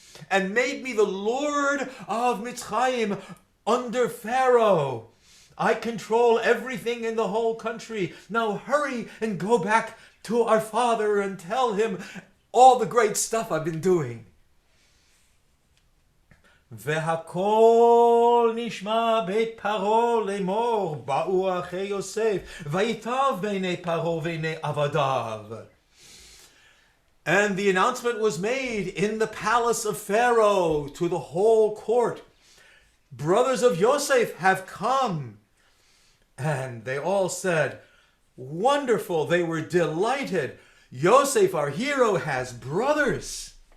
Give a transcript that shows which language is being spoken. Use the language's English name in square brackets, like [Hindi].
[English] And made me the Lord of Mitzrayim under Pharaoh. I control everything in the whole country. Now hurry and go back to our father and tell him all the great stuff I've been doing. [Hebrew] והכל נשמע בית פרעה לאמור, באו אחי יוסף, ויטב בעיני פרעה ובעיני עבדיו. [English] And the announcement was made in the palace of Pharaoh to the whole court. Brothers of Yosef have come. And they all said, "Wonderful." They were delighted. Yosef, our hero, has brothers.